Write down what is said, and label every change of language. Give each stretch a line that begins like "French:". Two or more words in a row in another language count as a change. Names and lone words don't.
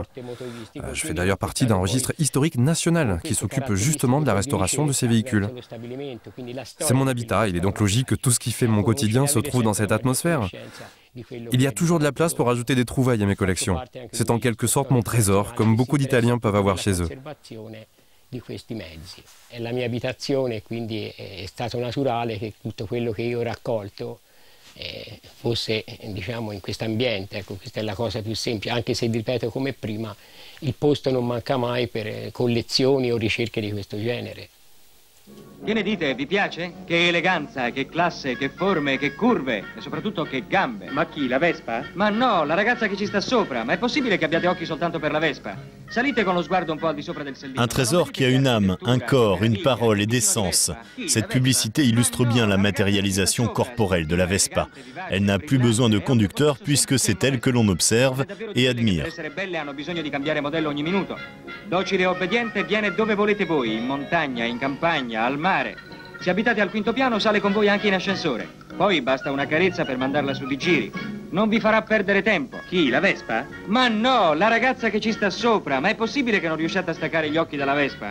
French: Je fais d'ailleurs partie d'un registre historique national qui s'occupe justement de la restauration de ces véhicules. C'est mon habitat, il est donc logique que tout ce qui fait mon quotidien se trouve dans cette atmosphère. Il y a toujours de la place pour ajouter des trouvailles à mes collections. C'est en quelque sorte mon trésor, comme beaucoup d'Italiens peuvent avoir chez eux.
Italian: La mia abitazione, quindi è stato naturale che tutto quello che io ho raccolto fosse, diciamo, in questo ambiente. Ecco, questa è la cosa più semplice, anche se, ripeto, come prima, il posto non manca mai per collezioni o ricerche di questo genere. Che ne dite? Vi piace? Che eleganza, che classe, che forme, che curve e soprattutto che gambe. Ma chi, la Vespa? Ma no, la ragazza che ci sta sopra. Ma è possibile che abbiate occhi soltanto per la Vespa? Salite con lo sguardo un po' al di sopra del sellino.
French: Un trésor qui a une âme, un corps, une parole et des sens. Cette publicité illustre bien la matérialisation corporelle de la Vespa. Elle n'a plus besoin de conducteur puisque c'est elle que l'on observe et admire.
Italian: Per essere belle hanno bisogno di cambiare modello ogni minuto. Docile e obbediente viene dove volete voi, in montagna, in campagna, al mare. Se abitate al quinto piano sale con voi anche in ascensore. Poi basta una carezza per mandarla su di giri. Non vi farà perdere tempo. Chi, la Vespa? Ma no, la ragazza che ci sta sopra. Ma è possibile che non riusciate a staccare gli occhi dalla Vespa?